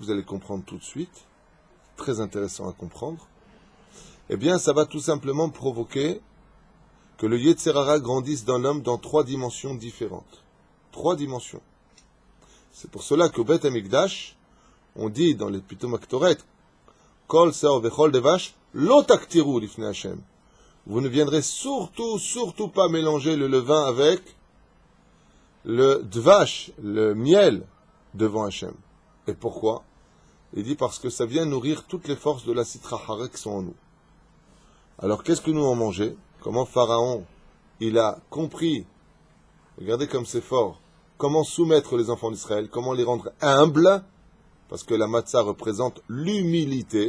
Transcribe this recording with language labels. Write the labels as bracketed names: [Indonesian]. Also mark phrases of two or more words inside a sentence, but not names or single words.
[French] Vous allez comprendre tout de suite. Très intéressant à comprendre. Eh bien, ça va tout simplement provoquer que le [Hebrew] יצר הרע [French] grandisse dans l'homme dans 3 dimensions différentes. 3 dimensions. C'est pour cela qu'au Beth Amikdash, on dit dans les Pitoum Aktoret, [Hebrew] כל שאור וכל דבש לא תקטירו לפני השם. [French] Vous ne viendrez surtout pas mélanger le levain avec le Dvash, le miel, devant Hashem. Et pourquoi? Il dit parce que ça vient nourrir toutes les forces de la [Hebrew] סטרא הרע [French] qui sont en nous. Alors qu'est-ce que nous en mangeons? Comment Pharaon, il a compris, regardez comme c'est fort, comment soumettre les enfants d'Israël, comment les rendre humbles, parce que la matzah représente l'humilité.